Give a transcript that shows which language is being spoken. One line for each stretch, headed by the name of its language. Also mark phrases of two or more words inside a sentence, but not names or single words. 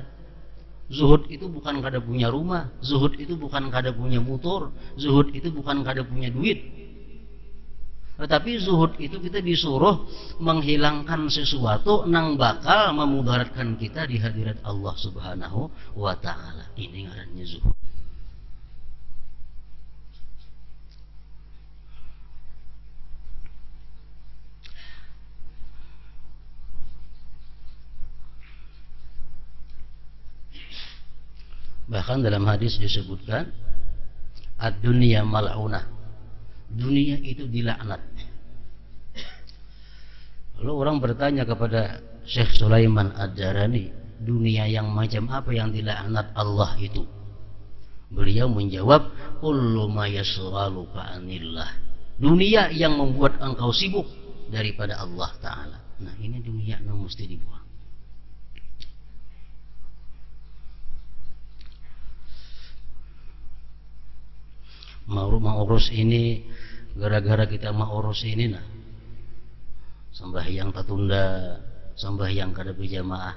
Indonesian: Zuhud itu bukan kada punya rumah, zuhud itu bukan kada punya motor, zuhud itu bukan kada punya duit. Tetapi zuhud itu kita disuruh menghilangkan sesuatu nang bakal memudaratkan kita di hadirat
Arabic: الله سبحانه وتعالى.
Indonesian: Ini ngarannya zuhud. Bahkan dalam hadis disebutkan
Arabic: الدنيا ملعونة.
Indonesian: Dunia itu dilaknat. Lalu orang bertanya kepada Syekh Sulaiman Ad-Darani, dunia yang macam apa yang dilaknat Allah itu? Beliau menjawab,
Arabic: كل ما يشغلك عن الله.
Indonesian: Dunia yang membuat engkau sibuk daripada
Arabic: الله تعالى.
Indonesian: Nah, ini dunia yang mesti dibuang. Mau urus ini, gara-gara kita mau urus ini, nah sembahyang tertunda, sembahyang kada berjamaah.